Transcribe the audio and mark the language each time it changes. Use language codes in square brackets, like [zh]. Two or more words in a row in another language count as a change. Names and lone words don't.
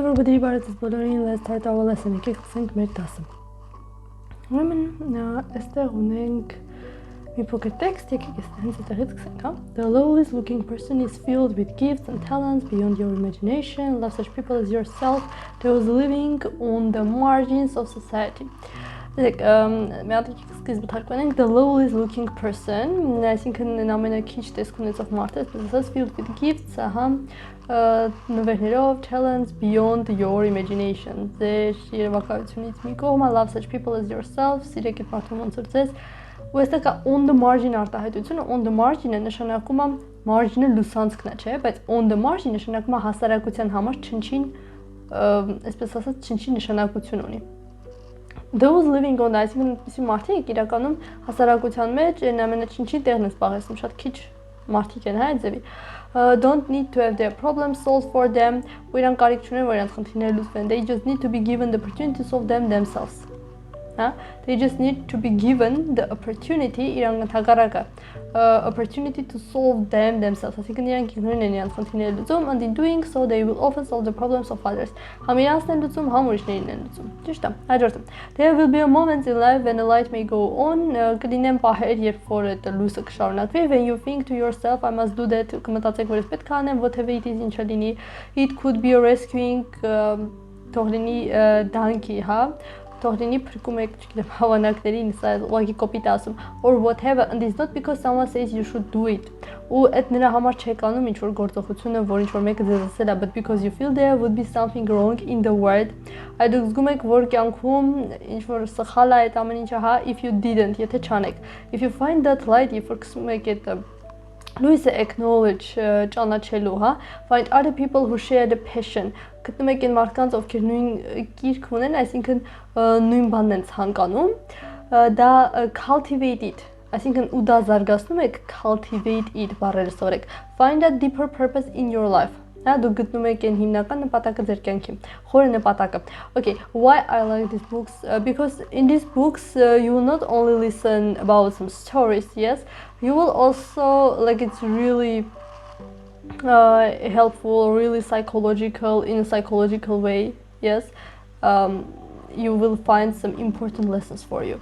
[en] Hello everybody, [hy] բարև բոլորին, [en] let's start our lesson. [hy] Եկեք սկսենք մեր դասը։ Ուրեմն այստեղ ունենք մի փոքր տեքստ, եկեք հենց այդտեղից սկսենք, հա։ [en] The lowest looking person is filled with gifts and talents beyond your imagination. Love such people as yourself, those living on the margins of society. Like [hy] մի հատ սկիզբը թարգմանենք [en] the lowest looking person, [hy] այսինքն ամենաքիչ տեսք ունեցող մարդը, այսպես ասած [en] filled with gifts, [hy] ահա նվերներով, [en] talents beyond your imagination. [hy] Ձեր երևակայությունից մի կողմը [en] love such people as yourself, [hy] սիրեք այդ մարդուն ոնց որ ձեզ, ու այստեղ կա [en] on the margin [hy] արտահայտությունը, [en] on the margin-ը [hy] նշանակում է margin-ը լուսանցքն է, չէ, բայց [en] on the margin [hy] նշանակում է հասարակության համար չնչին, այսպես ասած չնչին նշանակություն ունի։ [en] Those living on the [hy] այսինքն այդպիսի մարդիկ իրականում հասարակության մեջ ամենաչնչի տեղն են զբաղեցնում, շատ քիչ մարդիկ են, հա, այդ ձևի։ [en] Don't need to have their problems solved for them, [hy] ու իրանք կարիք չունեն, որ իրանք խնդիրները լուծվեն. [en] They just need to be given the opportunity to solve them themselves. They just need to be given the opportunity, [hy] իրանք ընդհակառակը, [en] opportunity to solve them themselves. [hy] Այսինքն իրանք ինքնուրույն են իրանք խնդիրները լուծում, [en] and in doing so they will often solve the problems of others. [hy] Համ իրանքն են լուծում, համ ուրիշներին են լուծում։ Ճիշտ է։ Հաջորդը. [en] There will be a moment in life when the light may go on, [hy] կլինեն պահեր, երբ որ այդ լույսը կշարունակվի, [en] when you think to yourself, I must do that, [hy] կմտածեք, որ ես պետք է անեմ, [en] whatever it is, [hy] ինչը լինի. [en] It could be a rescuing, [hy] թող լինի դանքի, հա, թող լինի փրկում եք, չգիտեմ, հավանակներին, սա ուղղակի կոպիտ ասում, [en] or whatever, and it's not because someone says you should do it. [hy] Ու այդ նրա համար չեք անում ինչ որ գործողությունը, որ ինչ որ մեկը ձեզ ասել է, [en] but because you feel there would be something wrong in the world. [hy] Այդ դուք զգում եք, որ կյանքում ինչ որ սխալ է այդ ամեն ինչը, հա, [en] if you didn't, [hy] եթե չանեք. [en] If you find that light, if [hy] որ կսում եք այդ լույսը acknowledge ճանաչելու, հա, [en] find other people who share the passion. [hy] Գտնում եք այն մարդկանց, ովքեր նույն կիրք ունեն, այսինքն նույն բանն են ցանկանում, դա [en] cultivate it, [hy] այսինքն ու դա զարգացնում եք, [en] cultivate it [hy] բառերը սովորեք. [en] Find a deeper purpose in your life. [hy] Հա, դուք գտնում եք այն հիմնական նպատակը ձեր կյանքի, խորը նպատակը. [en] Okay, why I like these books? Because in these books you will not only listen about some stories, yes, you will also, like, it's really helpful, really psychological, in a psychological way, yes. You will find some important lessons for you.